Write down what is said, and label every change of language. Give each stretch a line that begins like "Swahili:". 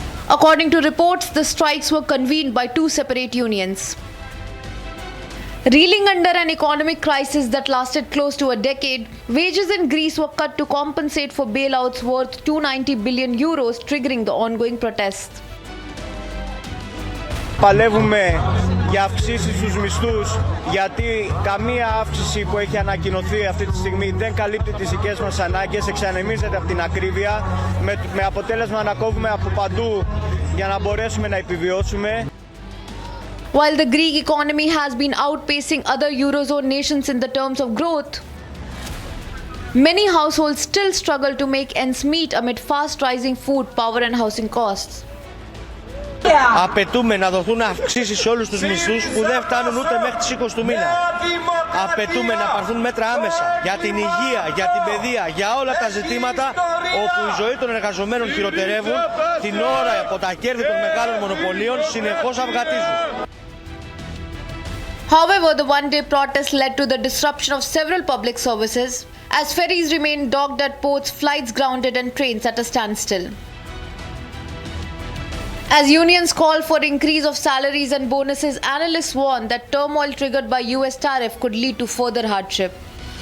English: According to reports, the strikes were convened by two separate unions. Reeling under an economic crisis that lasted close to a decade, wages in Greece were cut to compensate for bailouts worth 290 billion euros, triggering the ongoing protests.
Greek: Παλεύουμε για αυξήσεις στους μισθούς, γιατί καμία αύξηση που έχει ανακοινωθεί αυτή τη στιγμή δεν καλύπτει τις δικές μας ανάγκες, εξανεμίζεται από την ακρίβεια, με αποτέλεσμα να κόβουμε από παντού για να μπορέσουμε να επιβιώσουμε.
English: While the Greek economy has been outpacing other Eurozone nations in the terms of growth, many households still struggle to make ends meet amid fast rising food, power and housing costs.
Greek: Απαιτούμε να δοθούν αυξήσεις σε όλους τους μισθούς που δεν φτάνουν ούτε μέχρι τις 20 του μήνα. Απαιτούμε να πάρθουν μέτρα άμεσα για την υγεία, για την παιδεία, για όλα τα ζητήματα όπου η ζωή των εργαζομένων χειροτερεύουν την ώρα από τα κέρδη των μεγάλων μονοπωλίων συνεχώς αυγατίζουν.
English: However, the one-day protest led to the disruption of several public services as ferries remained docked at ports, flights grounded and trains at a standstill. As unions call for increase of salaries and bonuses, analysts warn that turmoil triggered by US tariff could lead to further hardship.